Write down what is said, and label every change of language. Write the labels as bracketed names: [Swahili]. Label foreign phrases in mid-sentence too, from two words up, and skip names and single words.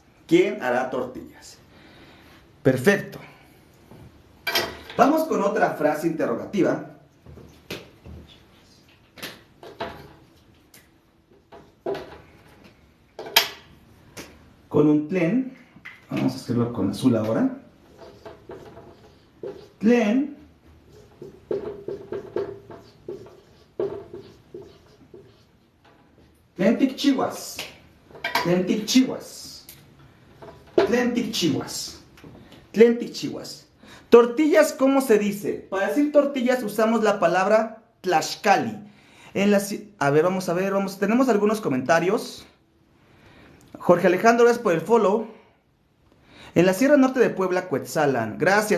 [Spanish] ¿Quién hará tortillas? Perfecto. Vamos con otra frase interrogativa. Con un tlen. Vamos a hacerlo con azul ahora. [Nahuatl languages] Tlen. Tlentikchihuas. Tlentikchihuas. Tlentikchihuas. Tlentikchihuas. [Spanish] Tortillas, ¿cómo se dice? Para decir tortillas usamos la palabra tlaxcali. A ver, vamos. Tenemos algunos comentarios. Jorge Alejandro, gracias por el follow. En la Sierra Norte de Puebla, Cuetzalan. Gracias.